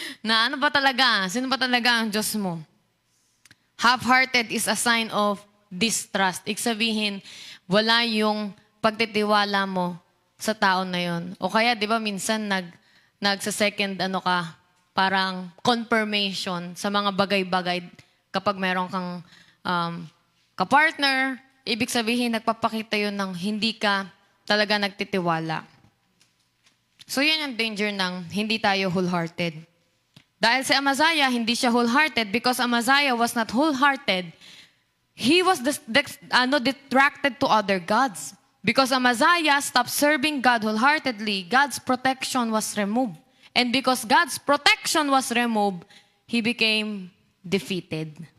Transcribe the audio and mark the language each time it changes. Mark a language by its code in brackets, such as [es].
[tl] Na ano ba talaga? Sino ba talaga ang Diyos mo? [en] Half-hearted is a sign of distrust. [tl] Ibig sabihin, wala yung pagtitiwala mo sa tao na yon. O kaya, di ba, minsan nagsa-second parang confirmation sa mga bagay-bagay kapag meron kang kapartner, ibig sabihin, nagpapakita yun ng hindi ka talaga nagtitiwala. So, yan ang danger ng hindi tayo wholehearted. Dahil si Amaziah, hindi siya wholehearted [en] because Amaziah was not wholehearted. He was distracted to other gods. Because Amaziah stopped serving God wholeheartedly, God's protection was removed. And because God's protection was removed, he became defeated.